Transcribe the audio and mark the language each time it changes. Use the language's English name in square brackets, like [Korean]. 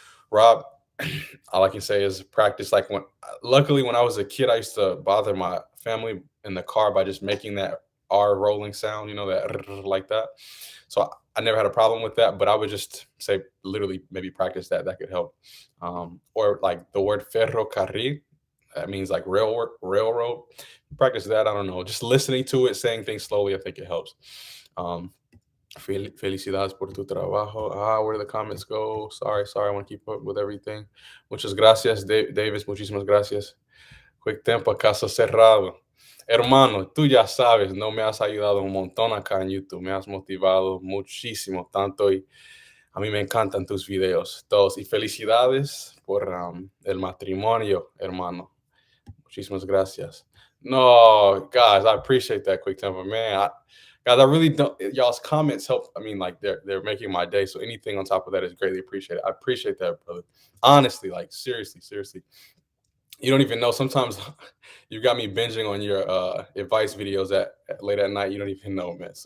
[English] Rob, all I can say is practice. Like luckily when I was a kid, I used to bother my family in the car by just making that R rolling sound, that like that. So I never had a problem with that, but I would just say literally maybe practice that. That could help. Or like the word ferrocarril, that means like railroad. Practice that. I don't know. Just listening to it, saying things slowly, I think it helps. [Spanish] Felicidades por tu trabajo. [English] Where do the comments go? Sorry, I want to keep up with everything. [Spanish] Muchas gracias, Davis. Muchísimas gracias. Quick tempo, caso cerrado. Hermano, tú ya sabes, no me has ayudado un montón acá en YouTube. Me has motivado muchísimo, tanto y a mí me encantan tus videos, todos. Y felicidades por el matrimonio, hermano. Muchísimas gracias. [English] No, guys, I appreciate that quick tempo, man. Guys, I really don't. Y'all's comments help. I mean, like they're making my day. So anything on top of that is greatly appreciated. I appreciate that, brother. Honestly, like seriously. You don't even know. Sometimes you got me binging on your advice videos at late at night. You don't even know, man.